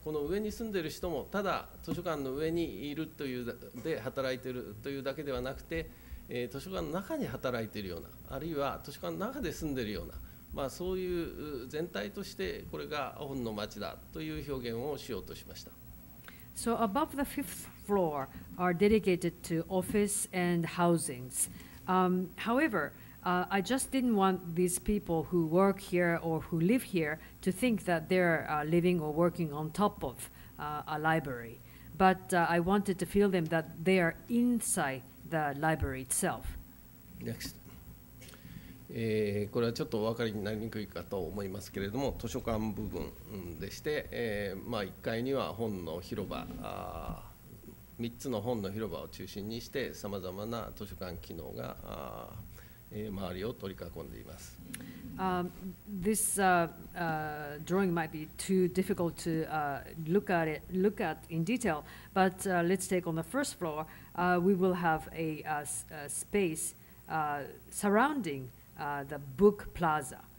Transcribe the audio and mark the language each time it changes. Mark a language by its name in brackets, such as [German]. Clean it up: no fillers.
[Japanese] この上に住んでいる人もただ図書館の上にいるというで働いているというだけではなくて、図書館の中に働いているようなあるいは図書館の中で住んでいるような、そういう全体としてこれが本の街だという表現をしようとしました。 [English] So above the 5th floor are dedicated to office and housings. However, I just didn't want these people who work here or who live here to think that they're living or working on top of a library. But I wanted to feel them that they are inside the library itself. Next. [Japanese] これはちょっとお分かりになりにくいかと思いますけれども、図書館部分でして、1階には本の広場、3つの本の広場を中心にしてさまざまな図書館機能が周りを取り囲んでいます。 [English] This drawing might be too difficult to look at in detail, but let's take on the first floor. We will have a space surrounding the book plaza.